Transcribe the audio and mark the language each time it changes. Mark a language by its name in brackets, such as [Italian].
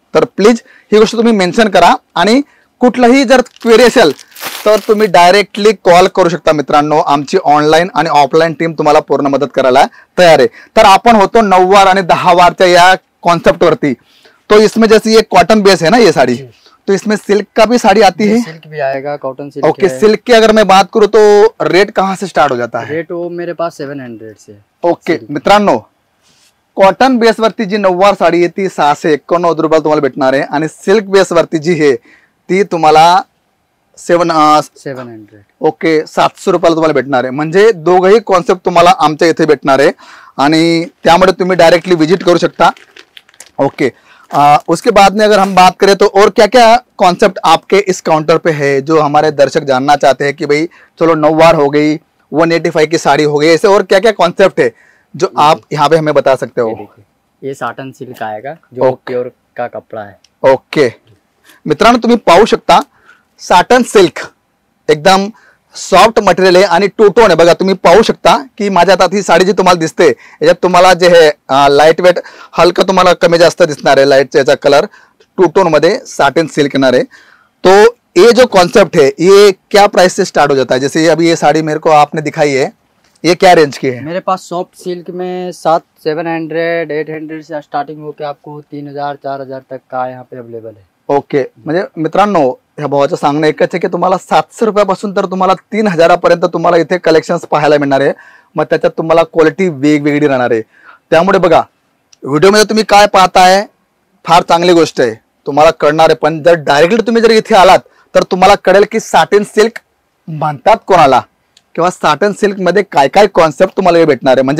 [Marathi] तर प्लीज ही गोष्ट तुम्ही मेन्शन करा. आणि कुठलाही जर क्वेरी असेल तर तुम्ही डायरेक्टली कॉल करू शकता मित्रांनो. आमची ऑनलाईन आणि ऑफलाईन टीम तुम्हाला पूर्ण मदत करायला तयार आहे. तर आपण होतो 9 वार आणि 10 वारच्या या कॉन्सेप्ट वरती. [Hindi] तो इसमें जैसे ये कॉटन बेस है ना ये साड़ी, तो इसमें सिल्क का भी साड़ी आती है? सिल्क भी आएगा, कॉटन सिल्क ओके, सिल्क की अगर मैं बात करूँ तो रेट कहाँ से स्टार्ट हो जाता है? रेट वो मेरे पास 700 से। [Marathi] ओके मित्रांनो, कॉटन बेसवरती जी नऊवार साडी आहे ती 691 रुपयाला तुम्हाला भेटणार आहे आणि सिल्क बेसवरती जी आहे ती तुम्हाला 700 ओके 700 रुपयाला तुम्हाला भेटणार आहे। म्हणजे दोघही कॉन्सेप्ट तुम्हाला आमच्या इथे भेटणार आहे आणि त्यामुळे तुम्ही डायरेक्टली विजिट करू शकता। [Hindi] ओके, उसके बाद में अगर हम बात करें तो और क्या क्या कॉन्सेप्ट आपके इस काउंटर पे है जो हमारे दर्शक जानना चाहते हैं कि भाई चलो नौवार हो गई, 185 की साड़ी हो गई, ऐसे और क्या क्या कॉन्सेप्ट है जो आप यहाँ पे हमें बता सकते हो? ये साटन सिल्क आएगा जो प्योर का कपड़ा है। [Marathi] ओके मित्रांनो, तुम्ही पाहू शकता साटन सिल्क एकदम सॉफ्ट मटेरियल आहे आणि टू टोन आहे। बघा तुम्ही पाहू शकता की माझ्या हातात ही साडी जी तुम्हाला दिसते याच्यात तुम्हाला जे आहे लाईट वेट हलका तुम्हाला कमी जास्त दिसणार आहे, लाईट याचा कलर टू टोन मध्ये साटन सिल्क येणार आहे। [Hindi] तो ये जो कॉन्सेप्ट है ये क्या प्राइस से स्टार्ट हो जाता है? जैसे अभी ये साड़ी मेरे को आपने दिखाई है, ये क्या रेंज की है? मेरे पास सॉफ्ट सिल्क में 700 800 से स्टार्टिंग होकर आपको 3000 4000 तक का यहाँ पे अवेलेबल है। [Marathi] ओके, म्हणजे मित्रांनो ह्या भावाचं सांगणं एकच आहे की तुम्हाला 700 रुपयापासून तर तुम्हाला 3000 पर्यंत तुम्हाला इथे कलेक्शन्स पाहायला मिळणार आहे। मग त्याच्यात तुम्हाला क्वालिटी वेगवेगळी राहणार आहे। त्यामुळे बघा व्हिडिओमध्ये तुम्ही काय पाहताय फार चांगली गोष्ट आहे, तुम्हाला कळणार आहे, पण जर डायरेक्टली तुम्ही जर इथे आलात तर तुम्हाला कळेल की साटन सिल्क म्हणतात कोणाला किंवा साटन सिल्क मध्ये काय काय कॉन्सेप्ट तुम्हाला भेटणार आहे।